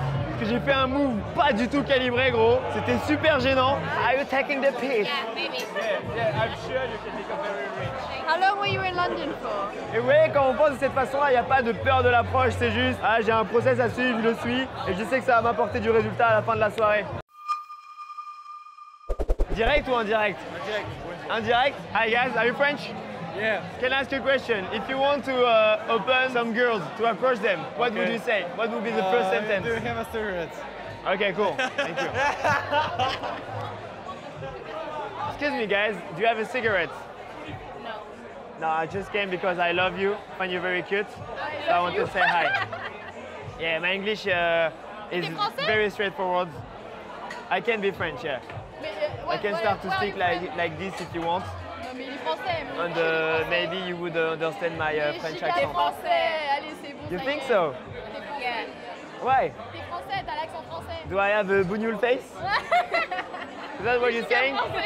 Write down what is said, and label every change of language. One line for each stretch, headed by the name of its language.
French: Parce que j'ai fait un move pas du tout calibré, gros. C'était super gênant.
English: Are you taking the piss? Yeah, maybe. Yeah, I'm sure you can become very rich. How long were you in London for?
French: Et vous voyez, quand on pense de cette façon-là, il n'y a pas de peur de l'approche, c'est juste, ah, j'ai un process à suivre, je le suis, et je sais que ça va m'apporter du résultat à la fin de la soirée. Direct ou indirect? Indirect.
English: Indirect? Hi guys, are you French? Yeah. Can I ask you a question? If you want to open some girls, to approach them, what would you say? What would be the first sentence? Do you have a cigarette? Okay, cool. Thank you. Excuse me guys, do you have a cigarette? No, I just came because I love you, find you very cute, so I want to say hi. Yeah, my English is very straightforward. I can be French, yeah. I can start to speak like this if you want.
French: Non mais il est français.
English: And maybe you would understand my French accent.
French: T'es français, allez c'est bon.
English: You think so? Yeah. Why?
French: T'es français, t'as l'accent français.
English: Do I have a bougnoule face? Is that what you're saying?